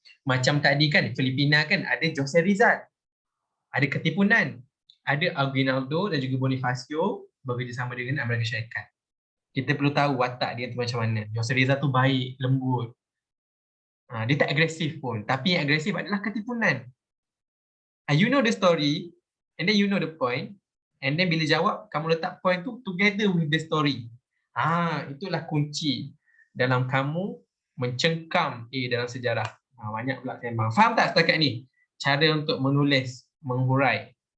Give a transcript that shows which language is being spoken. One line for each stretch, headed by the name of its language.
Malay: Macam tadi kan, Filipina kan ada Jose Rizal. Ada Ketipunan. Ada Aguinaldo dan juga Bonifacio bekerjasama dengan Amerika Syarikat. Kita perlu tahu watak dia tu macam mana. Jose Rizal tu baik, lembut. Dia tak agresif pun. Tapi yang agresif adalah Ketipunan.
English: You know the story and then you know the point. And then
Malay: bila jawab, kamu letak
English: point tu together with the story.
Malay: Itulah kunci dalam kamu mencengkam dalam sejarah. Banyak pula sembang. Faham tak setakat ni? Cara untuk menulis, menghurai.